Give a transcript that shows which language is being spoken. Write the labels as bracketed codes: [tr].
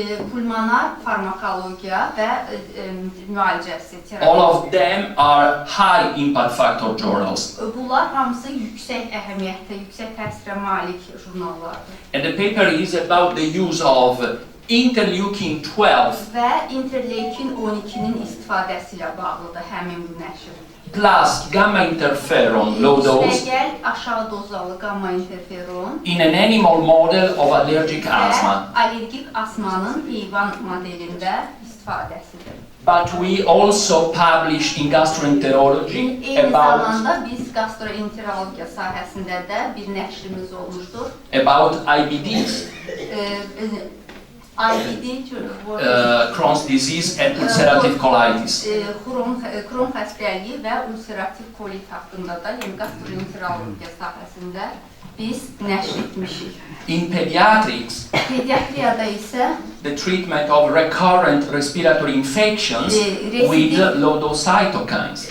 [az] Pulmonar farmakologiya və müalicəsi, terapi. [en] All of them are high impact factor journals. [az] Bunlar hamısı yüksək əhəmiyyətdə, yüksək təsirə malik jurnallardır. [en] And the paper is about the use of interleukin 12 [az] Və interleukin 12-nin istifadəsi ilə bağlıdır həmin bu nəşr. [en] plus gamma interferon low dose [az] Üstəgəl aşağı dozalı gamma interferon [en] in an animal model of allergic asthma. [az] və allergik asmanın heyvan modelində istifadəsidir. [en] But we also publish in gastroenterology [az] Eyni [en] about [az] zamanda biz gastroenterologiya sahəsində də bir nəşrimiz olmuşdur. [en] IBDs, [az] IBD, [en] Crohn's disease and ulcerative colitis. [az] Kron xəstəliyi və ulcerativ kolit haqqında da, yəni gastroenterologiya sahəsində biz nəşr etmişik. [en] In pediatrics, [az] Pediatriyada isə [en] the treatment of recurrent respiratory infections with low-dose cytokines.